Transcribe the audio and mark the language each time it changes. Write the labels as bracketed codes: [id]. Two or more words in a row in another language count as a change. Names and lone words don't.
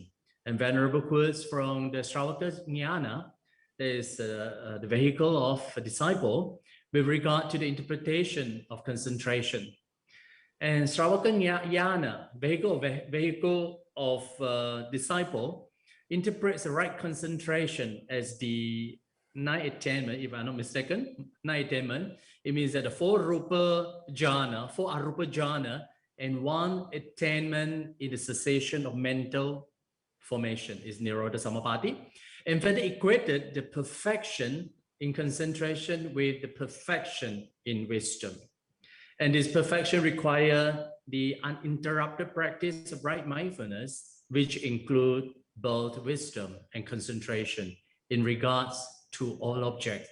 [en] And Venerable quotes from the Shravaka Jnana, that is the vehicle of a disciple, with regard to the interpretation of concentration. And Shravaka Jnana, vehicle of disciple, interprets the right concentration as the 9 attainment, if I'm not mistaken, 9 attainment. It means that the 4 [pi] rupa jhana, [en] 4 [pi] arupa jhana, [en] and 1 attainment in the cessation of mental formation is [pi] Nirodha Samapatti. [en] And then they equated the perfection in concentration with the perfection in wisdom. And this perfection requires the uninterrupted practice of right mindfulness, which include both wisdom and concentration in regards to all objects.